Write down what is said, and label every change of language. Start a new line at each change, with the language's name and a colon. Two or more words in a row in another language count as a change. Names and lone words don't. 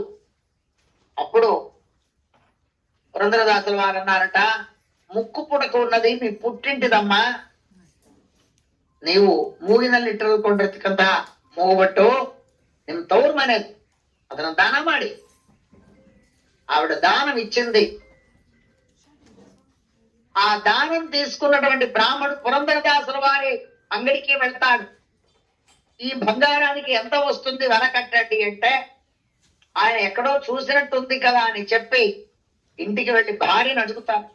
Telugu: అప్పుడు పురందరదాసుల వారు అన్నారట, ముక్కు పుడక ఉన్నది మీ పుట్టింటిదమ్మా,
Kannada: ನೀವು ಮೂಗಿನಲ್ಲಿ ಇಟ್ಟಿರುಕೊಂಡ್ರತಕ್ಕಂತ ಮೂಗುಬಟ್ಟು ನಿಮ್ ತವ್ರ ಮನೆದು, ಅದನ್ನ దాన ಮಾಡಿ.
Telugu: ఆవిడ దానం ఇచ్చింది. ఆ దానం తీసుకున్నటువంటి బ్రాహ్మడు పురందరదాసుల వారి అంగడికి వెళ్తాడు. ఈ బంగారానికి ఎంత వస్తుంది వెనకట్టండి అంటే, ఆయన ఎక్కడో చూసినట్టుంది కదా అని చెప్పి ఇంటికి వెళ్ళి భార్యను అడుగుతాడు.